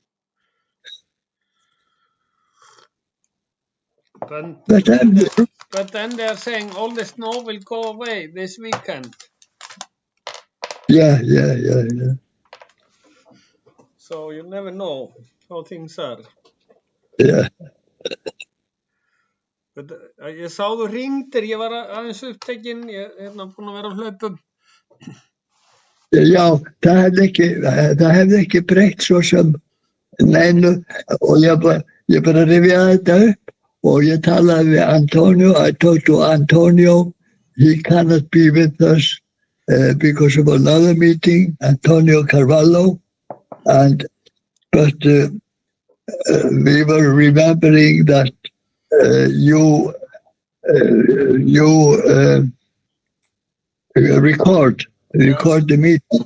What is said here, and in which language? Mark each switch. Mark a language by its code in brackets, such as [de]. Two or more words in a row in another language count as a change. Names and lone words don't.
[en] But then they are saying all the snow will go away this weekend. Yeah. so you never know how things are. Yeah. But, [is] ég sá þú hringdir, ég var aðeins upptekinn, ég búin að vera á hlaupum. Já, það hefði ekki breytt svo sem neinu og ég bara rifjaði þetta upp og ég talaði við Antonio. [en] I talked to Antonio. He cannot be with us because of another meeting, Antonio Carvalho. But we were remembering that you record the meeting.